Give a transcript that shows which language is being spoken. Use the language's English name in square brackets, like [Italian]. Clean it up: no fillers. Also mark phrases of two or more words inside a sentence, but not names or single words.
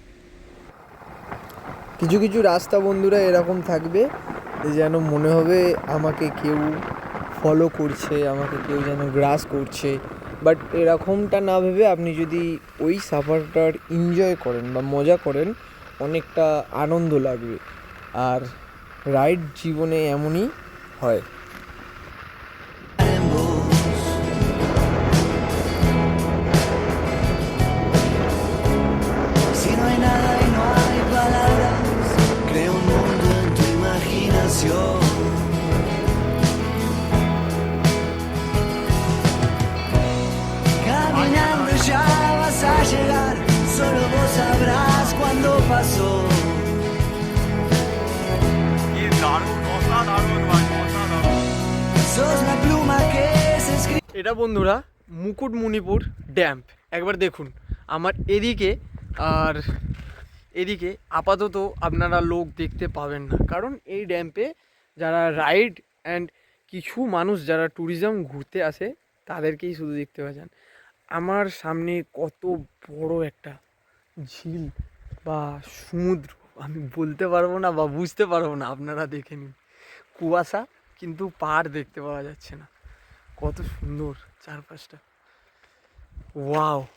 [Bangla] কিছু কিছু রাস্তা বন্ধুরা এরকম থাকবে যে যেন মনে হবে আমাকে কেউ ফলো করছে, আমাকে কেউ যেন গ্রাস করছে, বাট এরকমটা না ভেবে আপনি যদি ওই সাফারটার এনজয় করেন বা মজা করেন, অনেকটা আনন্দ লাগবে। আর রাইড জীবনে এমনই হয়। [Spanish] en vos. Si no hay nada y no hay palabras, crea un mundo en tu imaginación. Caminando ya vas a llegar, solo vos sabrás cuándo pasó. Sos la pluma que se escribe. [Bangla] এটা বন্ধুরা মুকুটমণিপুর ড্যাম্প। একবার দেখুন আমার এদিকে আর এদিকে আপাতত আপনারা লোক দেখতে পাবেন না, কারণ এই ড্যাম্পে যারা [English] ride and [Bangla] কিছু মানুষ যারা ট্যুরিজম ঘুরতে আসে তাদেরকেই শুধু দেখতে পাচ্ছেন। আমার সামনে কত বড় একটা ঝিল বা সমুদ্র আমি বলতে পারবো না বা বুঝতে পারবো না, আপনারা দেখে নিন। কুয়াশা, কিন্তু পাড় দেখতে পাওয়া যাচ্ছে না। কত সুন্দর চারপাশটা, ওয়াও।